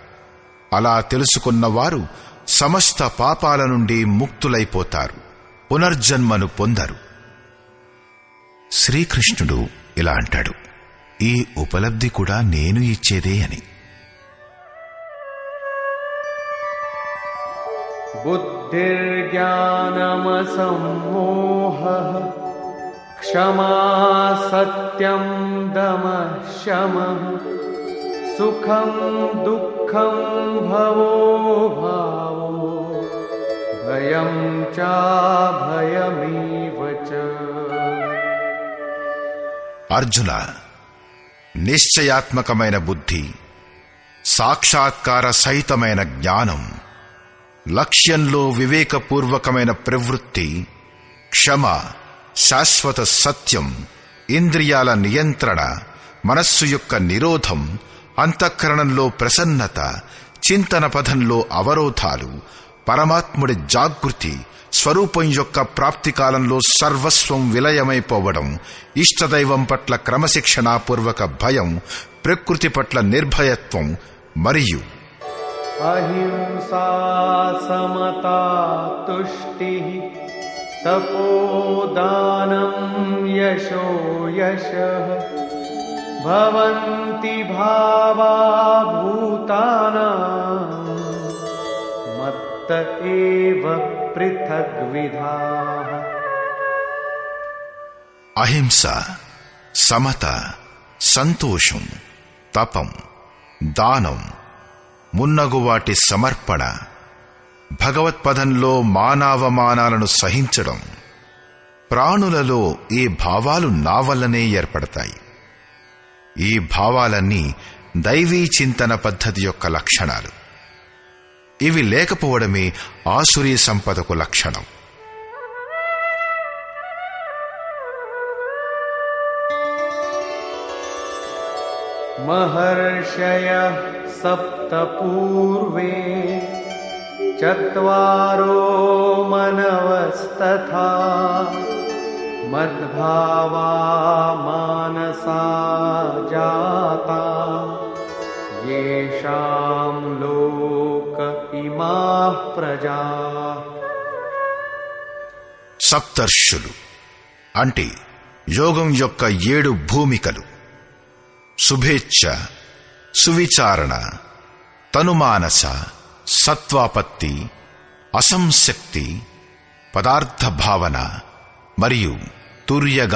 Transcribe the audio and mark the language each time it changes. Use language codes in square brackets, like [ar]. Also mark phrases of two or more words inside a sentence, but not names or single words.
[te] అలా తెలుసుకున్నవారు సమస్త పాపాల నుండి ముక్తులైపోతారు, పునర్జన్మను పొందరు. శ్రీకృష్ణుడు ఇలా అంటాడు: ఈ ఉపలబ్ధి కూడా నేను ఇచ్చేదే అని. [sa] బుద్ధ बुद्धिर्ज्ञानमसम्मोहः क्षमा सत्यं दमः शमः सुखं दुःखं भवो भावो भयं चाभयमेव च। [te] అర్జున, నిశ్చయాత్మకమైన బుద్ధి, సాక్షాత్కార సహితమైన జ్ఞానం, లక్ష్యంలో వివేకపూర్వకమైన ప్రవృత్తి, క్షమ, శాశ్వత సత్యం, ఇంద్రియాల నియంత్రణ, మనస్సు యొక్క నిరోధం, అంతఃకరణంలో ప్రసన్నత, చింతన పథంలో అవరోధాలు, పరమాత్ముడి జాగృతి, స్వరూపం యొక్క ప్రాప్తి కాలంలో సర్వస్వం విలయమైపోవడం, ఇష్టదైవం పట్ల క్రమశిక్షణాపూర్వక భయం, ప్రకృతి పట్ల నిర్భయత్వం మరియు [sa] अहिंसा समता तुष्टिः तपोदानं यशो यशः भवन्ति भावा भूतानां मत्त एव पृथग्विधाः। [te] అహింస, సమత, సంతోషం, తపం, దానం మున్నగు వాటి సమర్పణ, భగవత్పదంలో మానావమానాలను సహించడం, ప్రాణులలో ఈ భావాలు నా వల్లనే ఏర్పడతాయి. ఈ భావాలన్నీ దైవీ చింతన పద్ధతి యొక్క లక్షణాలు. ఇవి లేకపోవడమే ఆసురీ సంపదకు లక్షణం. [sa] महर्षयः सप्त पूर्वे चत्वारो मनवस्तथा मद्भावा मानसा जाता येषां लोक इमाः प्रजाः। [te] సప్తర్షులు అంటే యోగం యొక్క 7 భూమికలు: శుభేచ్ఛ, సువిచారణ, తనుమానస, సత్వాపత్తి, అసంశక్తి, పదార్థ భావన మరియు తుర్యగా.